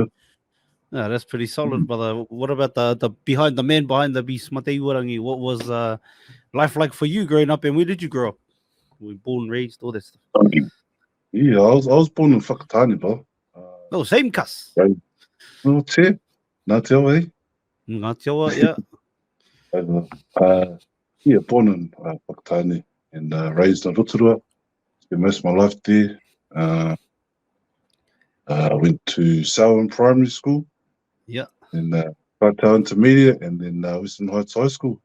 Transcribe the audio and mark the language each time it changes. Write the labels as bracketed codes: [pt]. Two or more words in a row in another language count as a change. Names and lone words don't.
[en] No, that's pretty solid, brother. What about the man behind the beast, Maateiwarangi? What was life like for you growing up, and where did you grow up? Were you born, raised, all that stuff? Yeah, I was born in Whakatane, bro. Oh, same cuss. No, [mi] te. Nā te ao, eh? Ngā te awa, [en] yeah. Yeah, born in Whakatane and raised in Rotorua. Spent most of my life there. Went to Selwyn Primary School. Yeah. And Kaitau Intermediate, and then Western Heights High School.